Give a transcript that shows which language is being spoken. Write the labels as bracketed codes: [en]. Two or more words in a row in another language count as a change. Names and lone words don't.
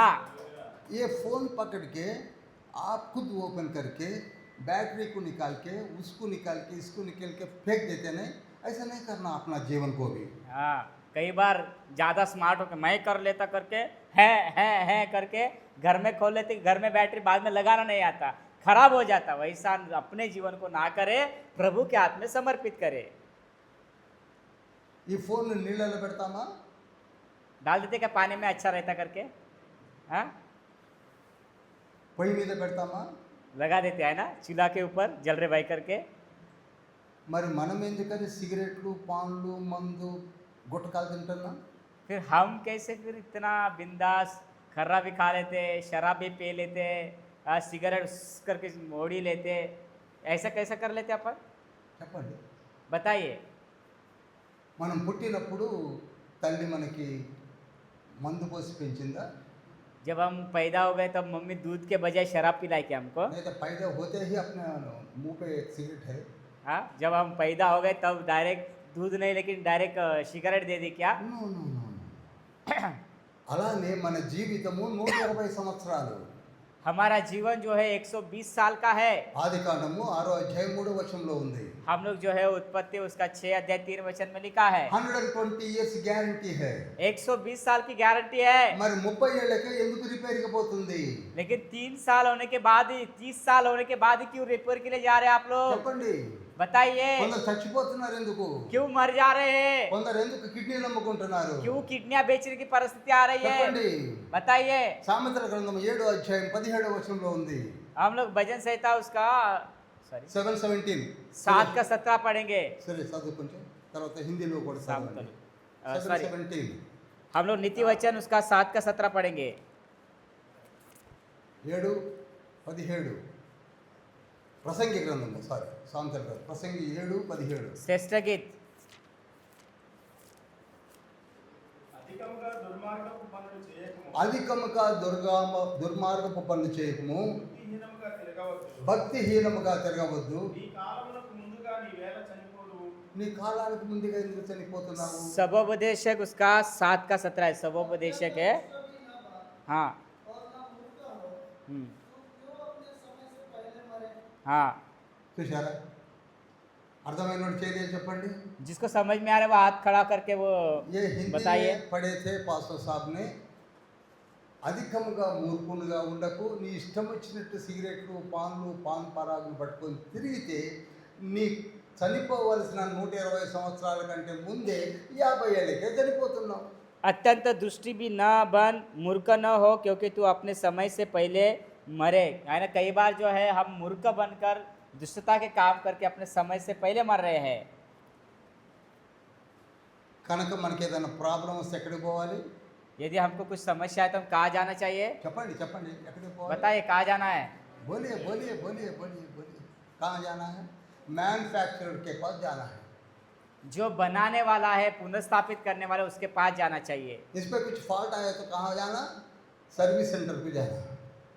[hi] ये फ़ोन पकड़ के आप खुद ओपन करके बैटरी को निकाल के, उसको निकाल के, इसको निकाल के फेंक देते नहीं, ऐसा नहीं करना अपना जीवन को भी। हाँ, कई बार ज़्यादा स्मार्ट होकर मैं कर लेता करके है करके घर में खोल लेते, घर में बैटरी बाद में लगाना नहीं आता, खराब हो जाता। वैसा अपने जीवन को ना करे, प्रभु के हाथ में समर्पित करे। [te] ఈ ఫోన్ నీళ్ళలో పెడతామా? [hi] डाल देते क्या पानी में अच्छा रहता करके? हाँ, [te] పొయ్యి మీద పెడతామా? [hi] लगा देते है ना चूल्हा के ऊपर जल रहे भाई करके। [te] మరి మనం ఎందుకని సిగరెట్లు, పాన్లు, మందు, గుట్కాలు తింటున్నాం? [hi] फिर हम कैसे फिर इतना बिंदास खर्रा भी खा लेते, शराब भी पी लेते, सिगरेट करके मोड़ी लेते, ऐसा कैसा कर लेते अपन? [te] చెప్పండి. [hi] बताइए। [te] మనం పుట్టినప్పుడు తల్లి మనకి మందు పోసి పెంచిందా? [hi] जब हम पैदा हो गए तब मम्मी दूध के बजाय शराब पिलाई क्या हमको? नहीं तो पैदा होते ही अपने मुंह पे एक सिगरेट है। हाँ, जब हम पैदा हो गए तब डायरेक्ट दूध नहीं लेकिन डायरेक्ट सिगरेट दे दी क्या? [en] no no no. [te] అలానే మన జీవితము 120 సంవత్సరాలు. [hi] हमारा जीवन जो है 120 साल का है। [te] ఆదికాండము 6వ అధ్యాయం 3వ వచనంలో ఉంది. [hi] हम लोग जो है उत्पत्ति उसका 6 अध्याय 3 वचन में लिखा है [te] 120 [en] years guarantee [te] है. [hi] 120 साल की गारंटी है। [te] మరి 30 ఏళ్ళకే ఎందుకు రిపేర్కి పోతుంది? [hi] लेकिन 3 साल होने के बाद ही 30 साल होने के बाद ही क्यों रिपेयर के लिए जा रहे हैं आप लोग? [te] చెప్పండి. [hi] बताइए, [te] కొందరు చచ్చిపోతున్నారు ఎందుకు? [hi] क्यों मर जा रहे हैं? [te] కొందరు ఎందుకు కిడ్నీలు అమ్ముకుంటున్నారు? [hi] क्यों किडनियां बेचने की परिस्थिति आ रही है? [te] చెప్పండి. [hi] बताइए। [te] సామెతల గ్రంథం 7వ అధ్యాయం 17వ వచనంలో ఉంది. [hi] हम लोग भजन संहिता उसका 7:17 7 का 17 पढ़ेंगे। [te] సరే చదువు కొంచెం, తర్వాత హిందీలో కూడా చదవండి. [hi] सॉरी, 7:17 हम लोग नीति वचन उसका 7 का 17 पढ़ेंगे। [te] 7:17 ప్రసంగి గ్రంథము, సామెతల గ్రంథం ప్రసంగి 7:17. [hi] श्रेष्ठ गीत। [te] అధికముగా దుర్మార్గపు పనులు చేయకము, అధికముగా దుర్మార్గపు పనులు చేయకము, బుద్ధిహీనముగా తిరగవద్దు, భక్తిహీనముగా తిరగవద్దు. నీ కాలమునకు ముందుగా నీ వేళ చనిపోదు, నీ కాలానికి ముందుగా ఎందుకు చనిపోతున్నావు? [hi] सबोपदेशक उसका 7 का 17 है। सबोपदेशक है। कभी ना बात हाँ। और ना मूर्ख हो, हम्म, तू क्यों अपने समय से पहले मरे? हाँ, [te] చూశారా? అర్థమైన చేయలేదు చెప్పండి. [hi] जिसको समझ में आ रहा है वो हाथ खड़ा करके वो ये हिंदी बताइए। में पढ़े थे पास्टर साहब ने. [te] అధికముగా మూర్ఖునిగా ఉండకు, నీ ఇష్టం వచ్చినట్టు సిగరెట్లు, పాన్లు, పాన్ పరాగులు పట్టుకొని తిరిగితే నీ చనిపోవలసిన 120 సంవత్సరాల కంటే ముందే 50 ఏళ్ళకే చనిపోతున్నావు. [hi] अत्यंत दृष्टि भी न बन, मूर्ख न हो, क्योंकि तू अपने समय से पहले मरे। है ना, कई बार जो है हम मूर्ख बनकर दुष्टता के काम करके अपने समय से पहले मर रहे हैं। కనుక మనకి ఏదైనా ప్రాబ్లం వస్తే ఎక్కడికి పోవాలి? यदि हमको कुछ समस्या है तो हम कहाँ जाना चाहिए? చెప్పండి చెప్పండి, ఎక్కడికి పోవాలి? बताइए कहाँ जाना है? बोलिए बोलिए बोलिए बोलिए बोलिए. कहाँ जाना है? मैन्युफैक्चरर के पास जाना है. जो बनाने वाला है, पुनर्स्थापित करने वाला, उसके पास जाना चाहिए। इस पे कुछ फॉल्ट आया तो कहाँ जाना? [en] service center [hi] पे जाना.